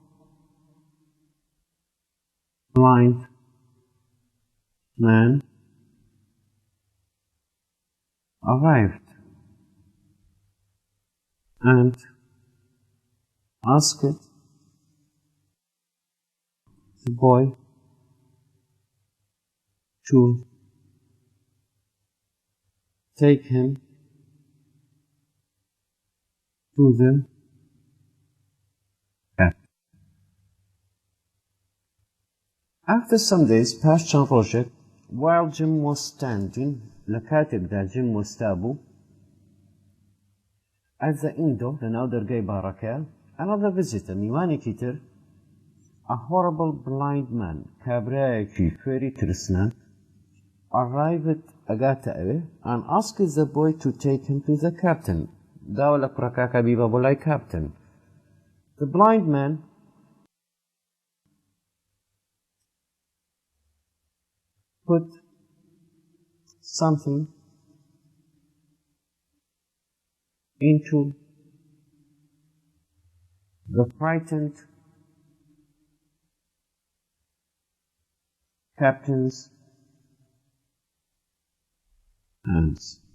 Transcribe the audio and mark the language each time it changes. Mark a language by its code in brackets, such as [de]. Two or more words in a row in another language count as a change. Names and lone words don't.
[en] blind man arrived and asked the boy to take him to the cat. After some days, past [ckb] چند ڕۆژێک [en] while Jim was standing [ckb] لە کاتێکدا Jim وەستا بوو [en] at the window [ckb] لەناو دەرگای باڕەکە [en] another visitor [ckb] میوانێکی تر [en] a horrible blind man [ckb] کابرایەکی فێری ترسناک [en] arrived [ckb] ئەگاتە ئەوێ [en] and asked the boy to take him to the captain [ckb] داوە لە کوڕەکەکە بیبە بۆ لای [en] captain. The blind man put something into the frightened captain's hands.